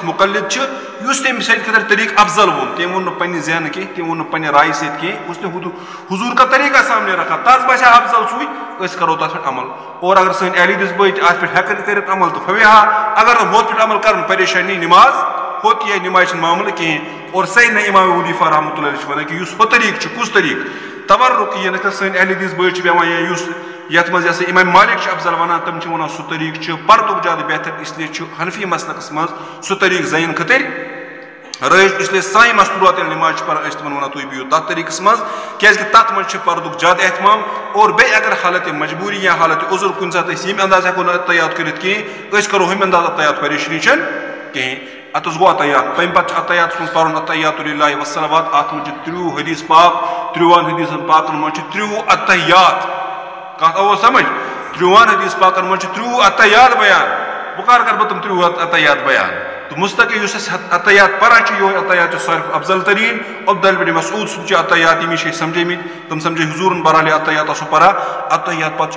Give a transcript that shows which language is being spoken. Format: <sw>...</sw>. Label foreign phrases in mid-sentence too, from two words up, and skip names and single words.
<ks>مُقلد چھِ یُس تٔمۍ سٕنٛدِ خٲطرٕ طریٖقہٕ افضل ووٚن تٔمۍ ووٚن نہٕ پننہِ ذہنہٕ کینٛہہ تٔمۍ ووٚن نہٕ پننہِ رایہِ سۭتۍ کینٛہہ</ks> <ur>اس نے حضور کا طریقہ سامنے رکھا</ur> <ks>تس باسیو افضل سُے أسۍ کرو تتھ پٮ۪ٹھ عمل اور اگر سٲنۍ اہل حدیث بٲے تہِ اتھ پٮ۪ٹھ ہٮ۪کن کٔرِتھ عمل تہٕ فویہا اگر نہٕ ہُتھ پٮ۪ٹھ عمل کرن پریشانی نماز ہوت</ks> <ur>یہ نماز معاملہ کہیں اور</ur> <ks>سیدنا امام ابو حنیفہ</ks> <ar>رحمۃ اللہ علیہ</ar> <ks>ونان کہ یُس ہُہ طریقہٕ چھُ کُس طریقہٕ تورک یعنی کہ سٲنۍ اہل حدیث بٲے چھِ بیہوان یا یُس یتھ منٛز یہِ امام مالک چھُ افضل ونان تِم چھِ ونان سُہ طریقہٕ چھُ پردُک زیادٕ بہتر</ks> <ur>اس لیے</ur> <ks>چھُ حنفی مسلکس منٛز سُہ طریقہٕ زَنٮ۪ن خٲطرٕ رٲیِج</ks> <ur>اس لیے</ur> <ks>سانہِ مستوٗرات ییٚلہِ نماز چھِ پران أسۍ تِمن ونان تُہۍ بِہِو تتھ طریقس منٛز کیازکہِ تتھ منٛز چھُ پردُک زیادٕ احتمام اور بیٚیہِ اگر حالتِ مجبوٗری یا حالتِ عذر کُنہِ ساتہٕ أسۍ ییٚمہِ انداز ہٮ۪کو نہٕ اتحیات کٔرِتھ کِہیٖنۍ أسۍ کرو ہُمہِ انداز اتحیات پریشٲنی چھنہٕ کِہیٖنۍ اتس گو اتحیات تمہِ پتہٕ چھُ اتحیاتس منٛز پرُن</ks> <ar>اتحیات للہ والصلوات</ar> <ks>اتھ منٛز چھِ 30 حدیث پاک 30 حدیثن پاکن منٛز چھِ 30 اتحیات کتھ آو سمجھ 30 حدیث پاکن منٛز چھِ 30 اتحیات بیان بہٕ کر کرٕ بہٕ تِم 30 اتحیات بیان تہٕ مستقل یُس أسۍ اتحیات پران چھِ یِہوے اتحیات چھُ ساروی افضل تریٖن عبداللہ بن مسعود صٲب چھِ اتحیات یِم چھِ أسۍ سمجھٲمٕتۍ تِم سمجھے حضوٗرن برحالہِ اتحیات آسو پران اتحیات پتہٕ</ks>